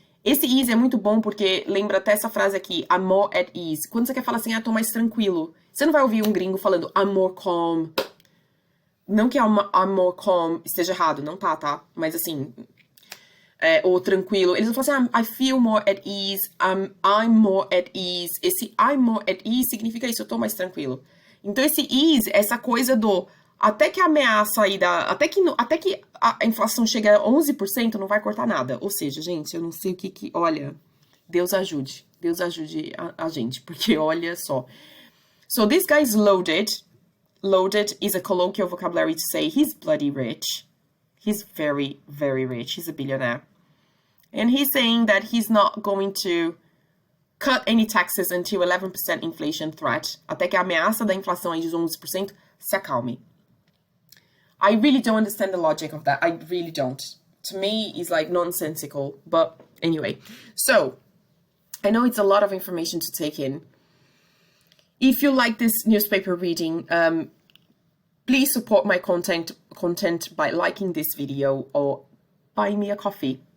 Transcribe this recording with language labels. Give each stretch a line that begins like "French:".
Portuguese: Esse ease é muito bom porque lembra até essa frase aqui,
English: I'm more at ease.
Portuguese: Quando você quer falar assim, tô mais tranquilo. Você não vai ouvir um gringo falando,
English: I'm more calm.
Portuguese: Não que
English: I'm more calm
Portuguese: esteja errado, não tá? Mas assim, ou tranquilo. Eles vão falar assim,
English: I feel more at ease, I'm more at ease.
Portuguese: Esse
English: I'm more at ease
Portuguese: significa isso, eu tô mais tranquilo. Então esse ease, essa coisa do até que a ameaça aí até que a inflação chegue a 11%, não vai cortar nada. Ou seja, gente, eu não sei o que olha, Deus ajude a gente, porque olha só.
English: So this guy is loaded. Loaded is a colloquial vocabulary to say he's bloody rich. He's very, very rich. He's a billionaire. And he's saying that he's not going to cut any taxes until 11% inflation threat.
Portuguese: Até que a ameaça da inflação aí de 11% se acalme.
English: I really don't understand the logic of that. I really don't. To me, it's nonsensical. But anyway. So, I know it's a lot of information to take in. If you like this newspaper reading, please support my content by liking this video or buying me a coffee.